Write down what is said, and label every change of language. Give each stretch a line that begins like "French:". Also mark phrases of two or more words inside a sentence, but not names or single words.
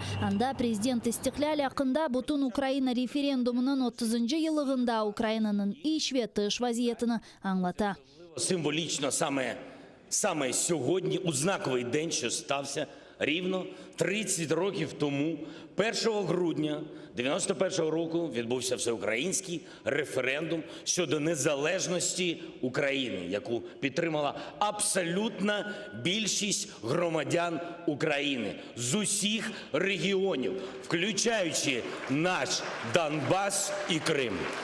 Crimean Tatar: Анда президент İstiklal hakkında bütün Ukrayna referendumunun 30. yılında Ukrayna'nın iç ve dış vaziyetini anlata.
Ukrainian: Символічно саме сьогодні, у знаковий день, що стався рівно 30 років тому, 1 грудня 91-го року, відбувся всеукраїнський референдум щодо незалежності України, яку підтримала абсолютна більшість громадян України з усіх регіонів, включаючи наш Донбас і Крим.